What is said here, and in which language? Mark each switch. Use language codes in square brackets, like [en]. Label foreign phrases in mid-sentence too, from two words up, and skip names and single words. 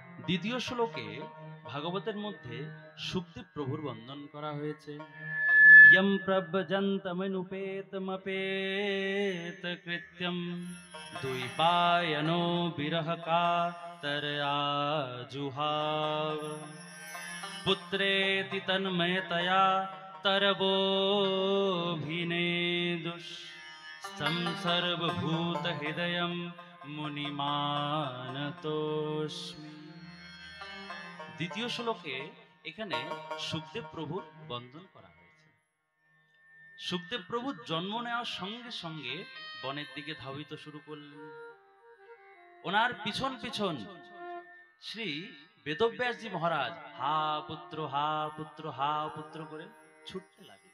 [bn] দ্বিতীয় শ্লোকে ভাগবতের মধ্যে সুখদেব প্রভুর বন্দন করা হয়েছে। [sa] यं प्रव्रजन्तमनुपेतमपेत कृत्यं द्वैपायनो विरह कातरया जुहाव पुत्रेति तन्मयतया तरवोऽभिनेदुस् सर्वभूतहृदयं मुनिमानतोऽस्मि। [bn] দ্বিতীয় শ্লোকে এখানে সুখদেব প্রভুর বন্দন করা হয়েছে। সুখদেব প্রভু জন্ম নেওয়ার সঙ্গে সঙ্গে বনের দিকে ধাবিত শুরু করলেন। ওনার পিছন পিছন শ্রী বেদব্যাসজি মহারাজ হা পুত্র হা পুত্র হা পুত্র করে ছুটতে লাগলেন।